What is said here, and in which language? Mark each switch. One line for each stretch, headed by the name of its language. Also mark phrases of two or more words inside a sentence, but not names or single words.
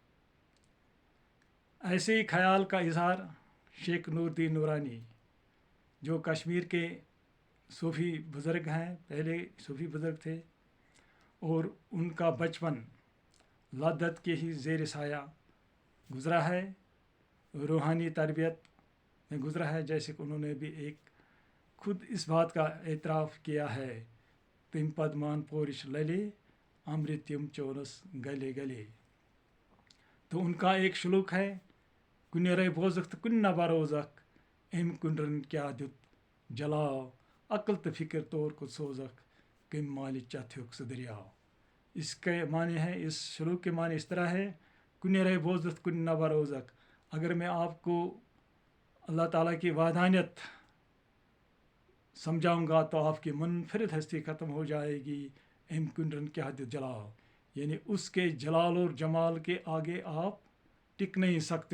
Urdu: ایسے ہی خیال کا اظہار شیخ نورالدین نورانی، جو کشمیر کے صوفی بزرگ ہیں، پہلے صوفی بزرگ تھے، اور ان کا بچپن لدت کے ہی زیر سایہ گزرا ہے، روحانی تربیت میں گزرا ہے. جیسے کہ انہوں نے بھی ایک خود اس بات کا اعتراف کیا ہے,
Kashmiri: तिम पदमान पोरिश लले अमृत्यम चोरस गले गले।
Urdu: تو ان کا ایک شلوک ہے
Kashmiri: کُنہِ رَے بوزکھ تہٕ کُنہِ نہ بروزکھ أمۍ کُنڈرَن کیٛاہ دیُت جلاو عقل تہٕ فکر طور کو سوزکھ کٔمۍ مالہِ چتھیُک سُہ دریاو.
Urdu: اس کے معنی ہے، اس شلوک کے معنی اس طرح ہے،
Kashmiri: کُنہِ رَے بوزکھ کُنہِ نہ بروزکھ.
Urdu: اگر میں آپ کو اللہ تعالیٰ کی وحدانیت سمجھاؤں گا تو آپ کی منفرد ہستی ختم ہو جائے گی.
Kashmiri: ایم کنڈرن کیا حد جلاؤ،
Urdu: یعنی اس کے جلال اور جمال کے آگے آپ ٹک نہیں سکتے.